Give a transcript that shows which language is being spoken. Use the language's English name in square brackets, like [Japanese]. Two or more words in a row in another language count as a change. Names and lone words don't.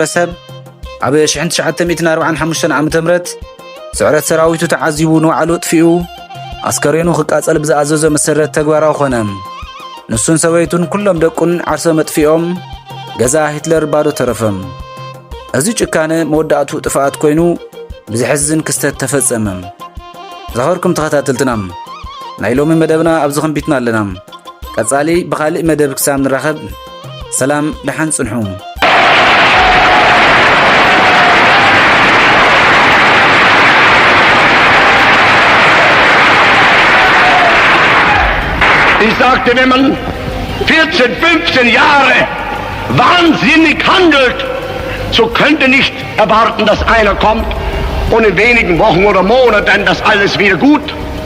[Tigrinya] ሰብ ኣብ 1945 ዓመተ ምህረት ስዕረት ሰራዊቱ ተዓዚቡ ንባዕሉ ጥፊኡ ኣስከሬኑ ክቃጸል ብዝኣዘዞ መሰረት ተግባራዊ ኾነ። ንሱን ሰበይቱን ኩሎም ደቁን ዓርሶም ኣጥፊኦም ገዛ ሂትለር ባዶ ተረፈም። እዚ ጭካነ መወዳእቱ ጥፍኣት ኮይኑ ብዝሕዝን ክስተት ተፈጸመ። ዝኸበርኩም ተኸታተልትና ናይ ሎሚ መደብና ኣብዚ ኸንቢትና ኣለና። ቀጻሊ ብኻልእ መደብ ክሳብ ንራኸብ ሰላም ድሓን ጽንሑ። [German] Ich sagte, wenn man 14, 15 Jahre wahnsinnig handelt, so könnte nicht erwarten, dass einer kommt und in wenigen Wochen oder Monaten das alles wieder gut